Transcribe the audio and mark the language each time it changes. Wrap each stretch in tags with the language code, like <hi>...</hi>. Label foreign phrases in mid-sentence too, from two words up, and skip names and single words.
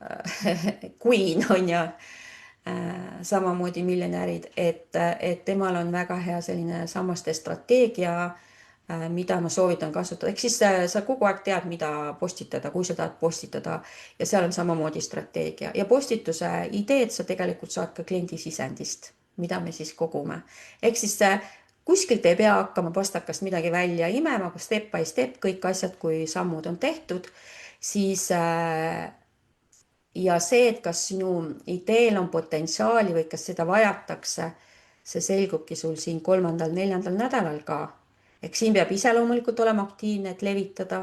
<et>queen on ju, samamoodi miljonärid, et temal on väga hea selline sammaste strateegia, mida ma soovitan kasutada. Ehk siis sa kogu aeg tead, mida postitada, kui sa tahad postitada ja seal on samamoodi strateegia ja postituse ideed sa tegelikult saad ka kliendi sisendist, mida me siis kogume. Ehk siis kuskilt ei pea hakkama pastakast midagi välja imema, aga</et> <en>step by step</en> <et>kõik asjad, kui sammud on tehtud, siis ja see, et kas sinu ideel on potentsiaali või kas seda vajatakse, see selgubki sul siin 3.-4. nädalal ka. Ehk siin peab ise loomulikult olema aktiivne, et levitada.</et>